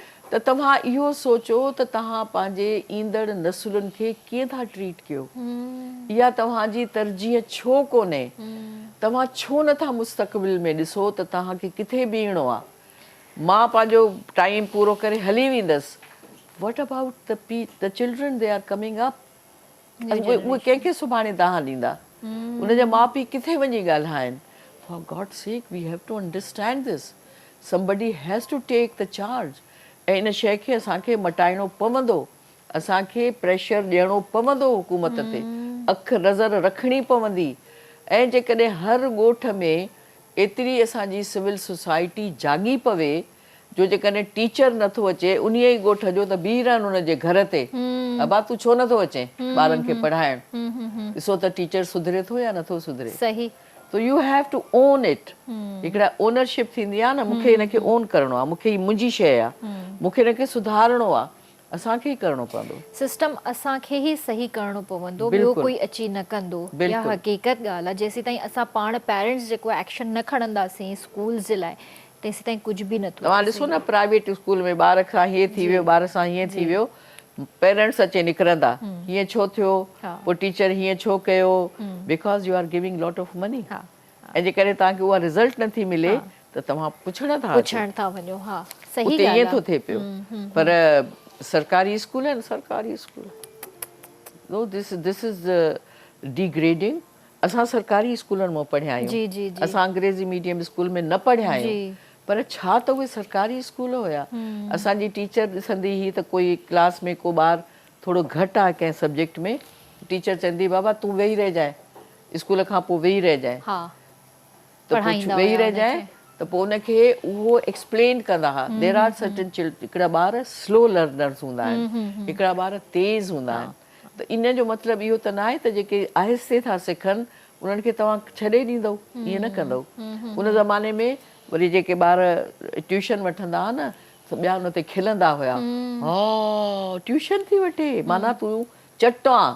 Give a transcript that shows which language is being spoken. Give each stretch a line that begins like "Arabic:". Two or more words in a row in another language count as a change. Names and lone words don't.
Sindhi: त तव्हां इहो सोचो त तव्हां पंहिंजे ईंदड़ नसुलनि खे कीअं था ट्रीट कयो इहा तव्हांजी तरजीह छो कोन्हे तव्हां छो नथा मुस्तक़बिल में ॾिसो त तव्हांखे किथे बीहणो आहे मां पंहिंजो टाइम पूरो करे हली वेंदसि
English: What about the children they are coming up
Sindhi: उहे कंहिंखे सुभाणे तव्हां ॾींदा उनजा माउ पीउ किथे वञी ॻाल्हाइनि
English: for God sake we have to understand this somebody has to take the charge
Sindhi: ऐं इन शइ खे असांखे मटाइणो पवंदो असांखे प्रेशर ॾियणो पवंदो हुकूमत ते अखि नज़र रखणी पवंदी ऐं जेकॾहिं हर ॻोठ में एतिरी असांजी सिविल सोसाइटी जागी पवे जो जेकॾहिं टीचर नथो अचे उन ई ॻोठ जो त बीह रहनि उनजे घर ते अबा तूं छो नथो अचे ॿारनि खे पढ़ाइणु ॾिसो त टीचर सुधरे थो या नथो सुधरे सही
English: So you have to own it.
Sindhi: हिकिड़ा ओनरशिप थींदी आहे न मूंखे हिनखे ओन करिणो आहे मूंखे ही मुंहिंजी शइ आहे मूंखे हिनखे सुधारणो आहे असांखे ई करिणो पवंदो सिस्टम असांखे ई सही करिणो पवंदो ॿियो कोई अची न कंदो इहा हक़ीक़त ॻाल्हि आहे जेसीं ताईं असां पाण पेरेंट्स जेको एक्शन न खणंदासीं स्कूल जे लाइ तेसीं ताईं कुझु बि नथो तव्हां ॾिसो न प्राइवेट स्कूल में ॿार सां हीअं थी वियो ॿार सां हीअं थी वियो पेरेंट्स अचे निकिरंदा हीअं छो थियो पोइ टीचर हीअं छो कयो
English: because you are giving lot of money
Sindhi: ऐं जेकॾहिं तव्हांखे उहा रिज़ल्ट नथी मिले त तव्हां पुछण था वञो हा सही उते ईअं थो थिए पियो पर सरकारी स्कूल आहिनि सरकारी स्कूल
English: no this is degrading
Sindhi: असां सरकारी स्कूलनि मां पढ़िया आहियूं असां अंग्रेज़ी मीडियम स्कूल में न पढ़िया आहियूं पर छा त उहे सरकारी स्कूल हुया असांजी टीचर ॾिसंदी हुई त कोई क्लास में को ॿारु थोरो घटि आहे कंहिं सब्जेक्ट में टीचर चवंदी बाबा तूं वेही रहिजांइ स्कूल खां पोइ वेही रहिजांइ त वेही रहिजांइ त पोइ उनखे उहो एक्सप्लेन कंदा हुआ
English: there are certain
Sindhi: हिकिड़ा ॿार
English: slow learners
Sindhi: हूंदा आहिनि हिकिड़ा ॿार तेज़ हूंदा आहिनि त इन जो मतिलबु इहो त न आहे त जेके आहिस्ते था सिखनि उन्हनि खे तव्हां छॾे ॾींदव ईअं न कंदव उन ज़माने में वरी जेके ॿार ट्यूशन वठंदा हुआ न त ॿिया हुन ते खिलंदा हुया हा ट्यूशन थी वठे माना तूं चटो